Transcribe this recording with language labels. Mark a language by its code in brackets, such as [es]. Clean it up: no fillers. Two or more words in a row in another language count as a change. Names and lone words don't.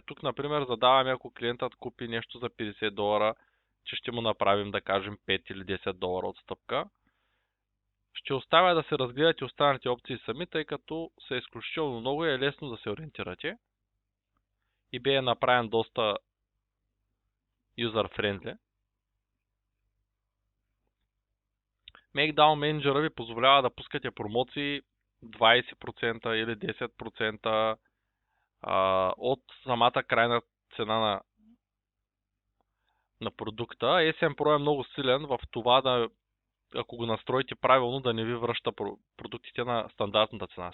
[bg] Тук, например, задаваме, ако клиентът купи нещо за $50, че ще му направим, да кажем, 5 или 10 долара отстъпка. Ще оставя да се разгледате останалите опции сами, тъй като са изключително много и е лесно да се ориентирате. eBay е направен доста user-friendly. Make Down Manager ви позволява да пускате промоции 20% или 10% от самата крайна цена на продукта. SM Pro е много силен в това да, ако го настроите правилно, да не ви връща продуктите на стандартната цена.